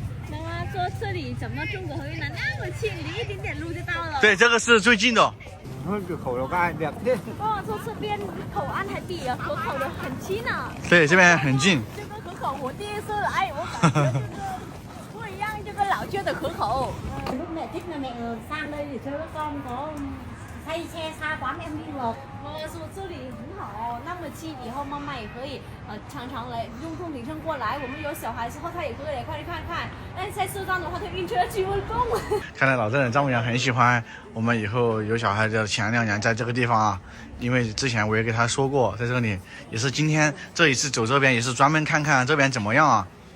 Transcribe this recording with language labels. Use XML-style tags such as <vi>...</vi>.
<zh>妈妈说这里怎么中国和越南那么近，离一点点路就到了。对，这个是最近的。哦，说这边口岸还比河口的很近呢。对，这边很近。这个河口我第一次来，我感觉就是不一样，这个老街的河口。</zh> <vi>lúc mẹ thích là mẹ sang đây để chơi với con có say xe xa quá mẹ không đi được。</vi> <zh>妈妈说这里很好，那么近，以后妈妈也可以常常来用空停车过来。我们有小孩之后，他也可以来看看。但是在车上的话，他晕车去不动。看来老丈人丈母娘很喜欢我们以后有小孩的前2年在这个地方啊，因为之前我也给他说过，在这里也是今天这一次走这边也是专门看看这边怎么样啊。</zh>